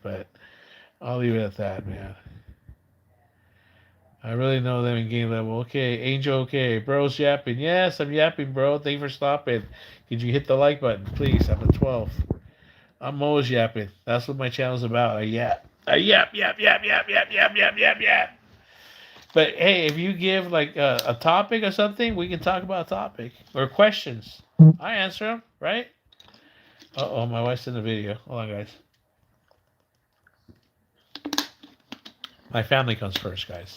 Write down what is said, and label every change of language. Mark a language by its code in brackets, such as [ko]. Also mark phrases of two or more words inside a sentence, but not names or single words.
[en] But I'll leave it at that, man. I really know them in game level. Okay, Angel, okay. Bro's yapping. Yes, I'm yapping, bro. Thank you for stopping. Could you hit the like button, please? I'm at 12. I'm always yapping. That's what my channel's about. I yap. I yap, yap, yap, yap, yap, yap, yap, yap, yap. But hey, if you give like a topic or something, we can talk about a topic or questions. I answer them, right? Uh-oh, my wife's in the video. Hold on, guys. My family comes first, guys.